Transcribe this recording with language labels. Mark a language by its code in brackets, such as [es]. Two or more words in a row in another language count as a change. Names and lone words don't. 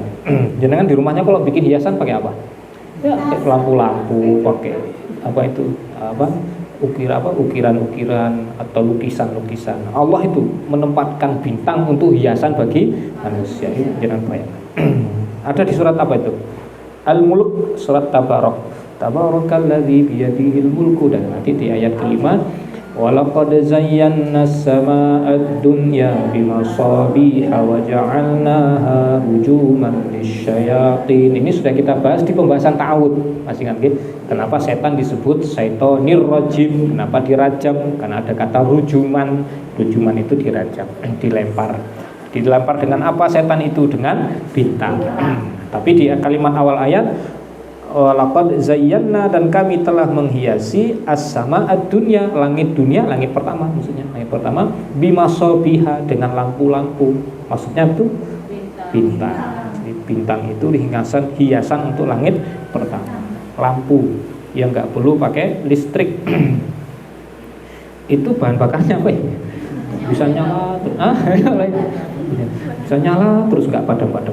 [id] Jangan di rumahnya kalau bikin hiasan pakai apa? Ya pakai lampu-lampu, pakai apa itu? Ukiran-ukiran atau lukisan-lukisan. Allah itu menempatkan bintang untuk hiasan bagi manusia. Itu jangan bayangkan. Ada di surat apa itu? Al-Mulk, surat Tabarak. [ar] تبارك الذي بيده الملك, [id] dan nanti di ayat kelima, [ar] ولقد زينا السماء الدنيا بمصابيح وجعلناها رجوما للشياطين. [id] Ini sudah kita bahas di pembahasan ta'awud. Masih ingat gitu? Kenapa setan disebut [ar] الشيطان الرجيم? [id] Kenapa dirajam? Karena ada kata rujuman. Rujuman itu dirajam, dilempar. Dilempar dengan apa setan itu? Dengan bintang. Tapi di kalimat awal ayat, [ar] لقد زينا, [id] dan kami telah menghiasi [ar] السماء الدنيا, [id] langit dunia, langit pertama maksudnya, langit pertama, bimasabiha, dengan lampu-lampu. Maksudnya itu bintang. Jadi bintang itu hiasan untuk langit pertama. Lampu yang nggak perlu pakai listrik. Itu bahan bakarnya apa ya? Bisa nyala, bisa nyala terus nggak padam-padam.